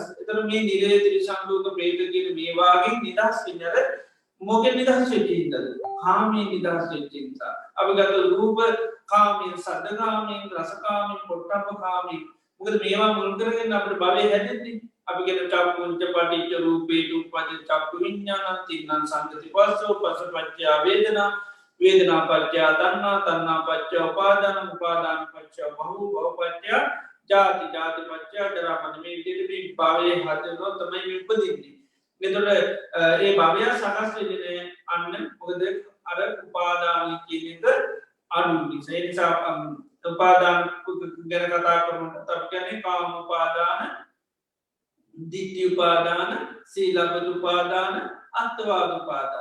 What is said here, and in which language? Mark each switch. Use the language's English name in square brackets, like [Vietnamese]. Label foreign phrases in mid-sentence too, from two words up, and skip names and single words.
[Sinhala] ඒතර මේ නිරේ තිරිසන් ලෝක പ്രേත කියන මේ වාගේ නිදහස් වෙන්නේ අර මොකෙන් නිදහස් වෙන්නේ ඉන්නද? කාමයේ නිදහස් වෙන්නේ නිසා. අපි ගත්ත රූප කාමයේ, සද්ද කාමයේ, රස කාමයේ, පොට්ටබ්බ කාමයේ මොකද මේවා මුල් කරගෙන අපිට භවය හැදෙන්නේ. අපි කියන [Pali] චක්කුංච පටිච්ච රූපේ උප්පදි චක්කු විඥානං තින්නං සංගති පස්සෝ පස්සපච්චය වේදනා වේදනා පච්චය තණ්හා තණ්හා පච්චය උපාදාන උපාදාන පච්චය භව භව පච්චය ජාති ජාති පච්චය ජරා මරණ [Sinhala] මේ විදිහට මේ භවයේ හදනවා තමයි මේ උපදින්නේ. එතකොට ඒ භවය සකස් වෙන්නේ අන්න මොකද අර උපාදාන කියන එක අඩු නිසා. ඒ නිසා උපාදාන ගැන කතා කරනකොට අපි කියන්නේ කාම උපාදාන, ditthi උපාදාන, සීලබ්බත උපාදාන, අත්වාද උපාදාන.